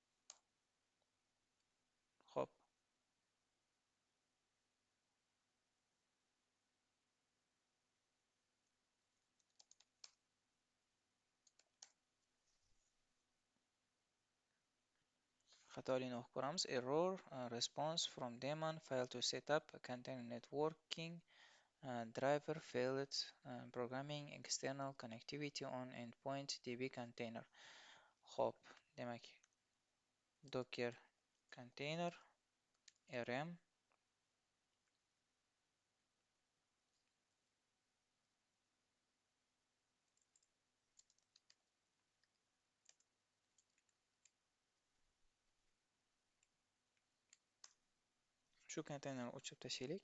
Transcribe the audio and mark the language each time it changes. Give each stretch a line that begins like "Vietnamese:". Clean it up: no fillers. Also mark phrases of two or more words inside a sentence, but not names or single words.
Uzbek: Xo'p. Xatolikni o'qib ko'ramiz.
English: Error response from daemon failed to set up container networking driver failed programming external connectivity on endpoint db container.
Uzbek: Xo'p, demak
English: docker container rm
Uzbek: shu konteynerni o'chirib tashlaylik.